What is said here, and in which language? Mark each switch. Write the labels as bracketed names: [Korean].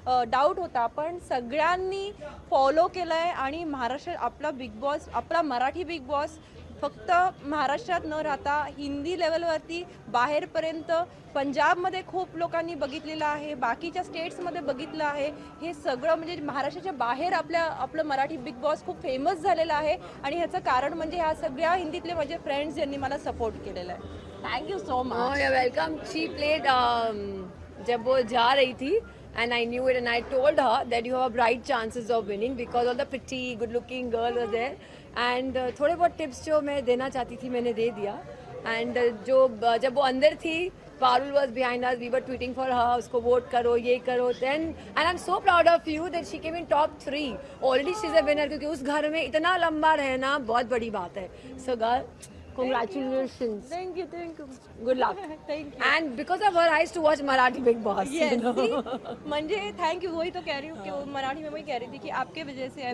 [Marathi] Doubt होता पण सगळ्यांनी फॉलो केलं आहे आणि महाराष्ट्र आपला बिग बॉस आपला मराठी बिग बॉस फक्त महाराष्ट्रात न राहता हिंदी लेवलवरती बाहेरपर्यंत पंजाबमध्ये खूप लोकांनी बघितलेलं आहे बाकीच्या स्टेट्समध्ये बघितलं आहे हे सगळं म्हणजे महाराष्ट्राच्या बाहेर आपलं मराठी बिग बॉस खूप फेमस झालेलं आहे आणि ह्याचं कारण म्हणजे ह्या सगळ्या हिंदीतले माझे फ्रेंड्स ज्यांनी मला सपोर्ट केलेला आहे. [English] Thank you so much. Oh, you're welcome. She played [Hindi] जब वो जा रही थी [English] and I knew it and I told her that you have a bright chances of winning because all the pretty, good-looking girl was there and [Hindi] थोड़े बहुत [English] tips [Hindi] जो मैं देना चाहती थी मैंने दे दिया [English] and [Hindi] जब वो अंदर थी [English] Parul was behind us. We were tweeting for her. [Hindi] उसको vote करो, ये करो. [English] Then and I'm so proud of you that she came in top 3. Already she's a winner [Hindi] क्योंकि उस घर में इतना लंबा रहना बहुत बड़ी बात है. [English] So girl, congratulations. Thank you. Good luck. Thank you. And because of her, I used to watch Marathi Big Boss. Yes, You know? see? [Marathi] म्हणजे [Hindi] थँक यू वही तो कह रही हूँ कि वो मराठी में वही कह रही थी की आपके वजह से